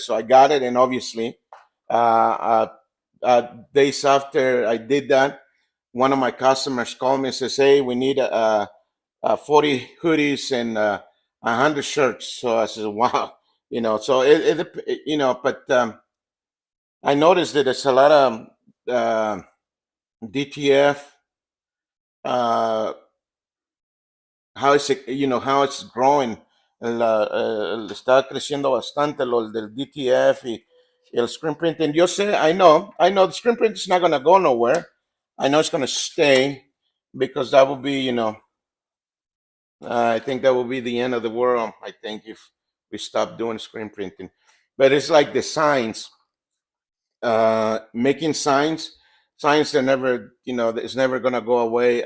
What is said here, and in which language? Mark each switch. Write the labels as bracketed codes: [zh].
[en] So I got it, and obviously, uh, days after I did that, one of my customers called me and says, "Hey, we need 40 hoodies and 100 shirts." So I said, "Wow." You know, so you know, but I noticed that there's a lot of DTF, uh, how it's, you know, how it's growing. [es] Está creciendo bastante lo del DTF y el screen printing. Yo sé, [en] I know the screen print is not going to go nowhere. I know it's going to stay because that would be, you know, I think that would be the end of the world. I think if we stop doing screen printing, but it's like the signs, making signs are never, you know, it's never gonna go away.